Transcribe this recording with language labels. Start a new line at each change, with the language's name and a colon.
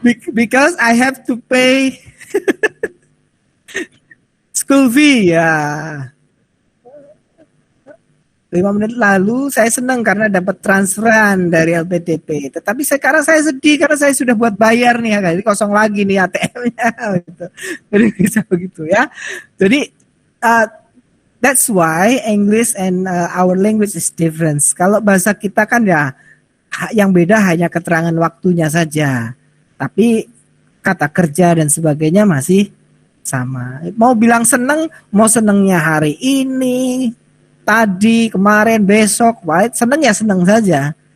English: because I have to pay school fee ya.
Indonesian: 5 menit lalu saya senang karena dapat transferan dari LPDP. Tetapi sekarang saya sedih karena saya sudah buat bayar nih ya, jadi kosong lagi nih ATM-nya gitu. Jadi bisa begitu ya.
English: Jadi that's why English and our language is different.
Indonesian: Kalau bahasa kita kan ya yang beda hanya keterangan waktunya saja. Tapi kata kerja dan sebagainya masih sama. Mau bilang senang, mau senangnya hari ini, tadi, kemarin, besok, baik, senang ya senang saja.